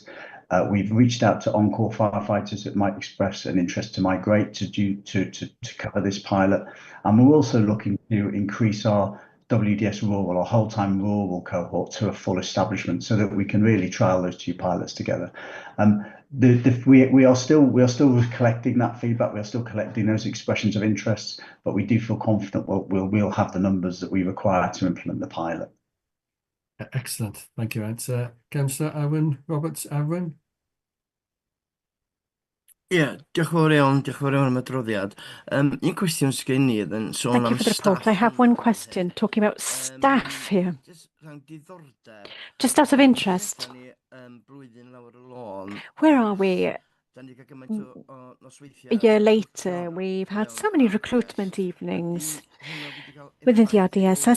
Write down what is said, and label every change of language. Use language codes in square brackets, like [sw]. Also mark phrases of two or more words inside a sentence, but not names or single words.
[en] We've reached out to on-call firefighters that might express an interest to migrate to cover this pilot, and we're also looking to increase our WDS rural or whole-time rural cohort to a full establishment, so that we can really trial those two pilots together. We are still collecting that feedback. We are still collecting those expressions of interest, but we do feel confident we'll have the numbers that we require to implement the pilot. Excellent, thank you, Ant. Councillor Aaron Roberts-Aaron. [cy] Ie, diolch yn fawr iawn am y adroddiad. Un cwestiwn sgen i yn sôn [en] Thank you [cy] am [en] for the report. I have one question talking about staff here. Just out of interest, where are we? A year later, we've had so many recruitment evenings within the RDS.